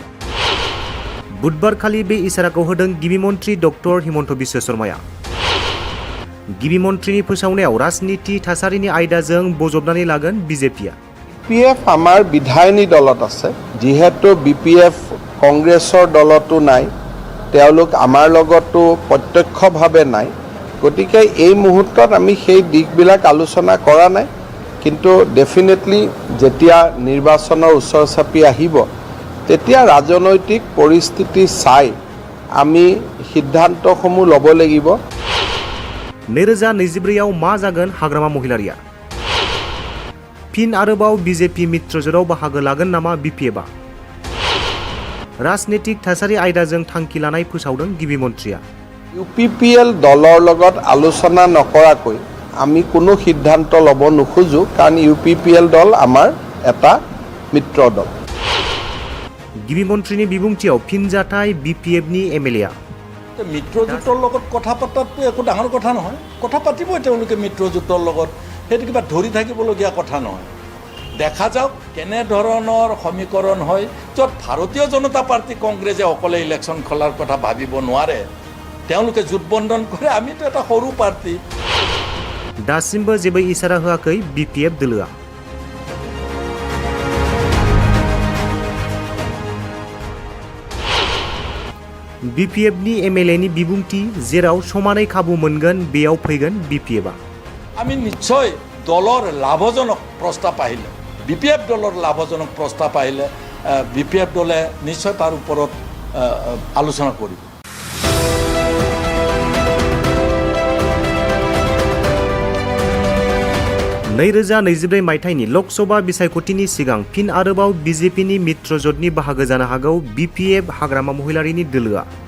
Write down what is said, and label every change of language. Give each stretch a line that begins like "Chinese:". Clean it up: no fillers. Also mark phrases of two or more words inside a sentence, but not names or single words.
Bodo: बुधबारखालि बे इसाराखौ होदों गिबि मन्थ्रि डक्टर हिमन्त बिश्व शर्माया गिबि मन्थ्रिनि फोसावनायाव राजनीति थासारिनि आयदाजों बजबनानै लागोन बिजेपिया।
Assamese: BPF আমাৰ বিধায়িনী দলত আছে, যিহেতু BPF কংগ্ৰেছৰ দলতো নাই, তেওঁলোক আমাৰ লগতো প্ৰত্যক্ষভাৱে নাই, গতিকে এই মুহূৰ্তত আমি সেই দিশবিলাক আলোচনা কৰা নাই, কিন্তু ডেফিনেটলি যেতিয়া নিৰ্বাচনৰ ওচৰ চাপি আহিব তেতিয়া ৰাজনৈতিক পৰিস্থিতি চাই আমি সিদ্ধান্তসমূহ ল'ব লাগিব।
Bodo: 2024 मा जागोन हाग्रामा महिलारिया? फिन आरोबाव बिजेपि मित्रजोराव बाहागो लागोन नामा बिपिएफआ? राजनीतिक थासारि आयदाजों थांखि लानाय फोसावदों गिबि मन्थ्रिया।
Assamese: UPPL दলৰ লগত আলোচনা নকৰাকৈ আমি কোনো সিদ্ধান্ত ল'ব নোখোজো, কাৰণ UPPL দল আমাৰ এটা মিত্ৰ দল।
Bodo: गिबि मन्थ्रिनि बिबुंथियाव फिनजाथाय बिपिएफनि एमएलएआ।
Assamese: মিত্ৰজোঁটৰ লগত কথা পতাটো একো ডাঙৰ কথা নহয়, কথা পাতিবই তেওঁলোকে মিত্ৰজোঁটৰ লগত, সেইটো কিবা ধৰি থাকিবলগীয়া কথা নহয়। দেখা যাওক কেনেধৰণৰ সমীকৰণ হয়, য'ত ভাৰতীয় জনতা পাৰ্টি কংগ্ৰেছে অকলে ইলেকশ্যন খেলাৰ কথা ভাবিব নোৱাৰে, তেওঁলোকে জোটবন্ধন কৰে, আমিতো এটা সৰু পাৰ্টি।
Bodo: दासिमबो जेबो इसारा होआखै बिपिएफ दोलोआ। बिपिएफनि एमएलएनि बिबुंथि, जेराव समानै खाबु मोनगोन बेयाव फैगोन बिपिएफआ।
Assamese: আমি নিশ্চয় দলৰ লাভজনক প্ৰস্তাৱ আহিলে, বিপিএফ দলৰ লাভজনক প্ৰস্তাৱ আহিলে বিপিএফ দলে নিশ্চয় তাৰ ওপৰত আলোচনা কৰিব।
Bodo: 2024 मायथाइनि लकसभा बिसायख'थिनि सिगां फिन आरोबाव बिजेपिनि मित्रजोटनि बाहागो जानो हागौ बिपिएफ हाग्रामा महिलारिनि दोलोआ।